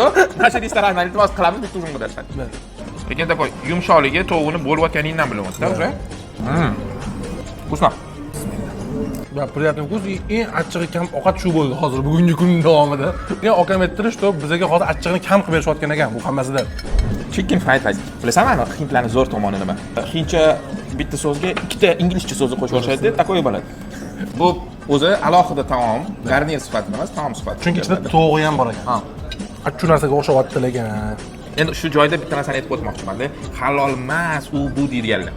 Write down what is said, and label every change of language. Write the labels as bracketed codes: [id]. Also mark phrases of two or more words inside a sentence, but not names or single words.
[uz] Mana shu restorandan iltimos qilamiz, bitta uzun berishadi. Lekin такой yumshoqligi tovuqni bo'layotganingdan bilyapman-da уже. Вкусно. Va [ru] приятный вкус. [uz] Eng achchig'i kam ovqat shu bo'ldi hozir bugungi kun davomida. Men akam aytdilar, что bizga hozir achchig'ini kam qilib berishayotgan ekan bu hammasida. [en] Chicken fried rice. [uz] Bilasanmi, hindlarning zo'r tomoni nima? Hindcha bitta so'zga ikkita inglizcha so'zni qo'shib yuborishadi, takoy bo'ladi. Bu o'zi alohida taom, garnir sifatida emas, taom sifatida. Chunki ichida tovuqi ham bor ekan. Ha. Shu narsaga o'xshayapti lekin. Endi shu joyda bitta narsani aytib o'tmoqchiman-da. Halol emas u bu deyilganlar.